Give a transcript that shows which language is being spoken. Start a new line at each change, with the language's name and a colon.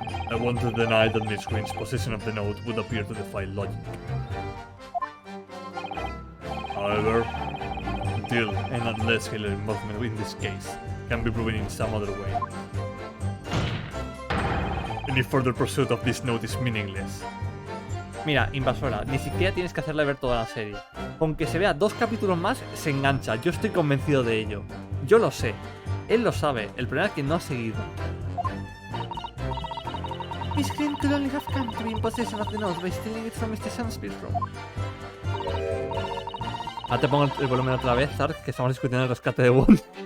English: want to deny that Miss Green's possession of the note would appear to defy logic. However, until and unless her involvement in this case can be proven in some other way, any further pursuit of this note is meaningless.
Spanish: Mira, invasora, ni siquiera tienes que hacerle ver toda la serie. Con que se vea 2 capítulos más, se engancha. Yo estoy convencido de ello. Yo lo sé. Él lo sabe. El problema es que no ha seguido.
English: Miss Green could only have come to be in possession of the note by stealing it from Mr. Sunspear's room.
Spanish: Ahora te pongo el volumen otra vez, Zark, que estamos discutiendo el rescate de Wonder.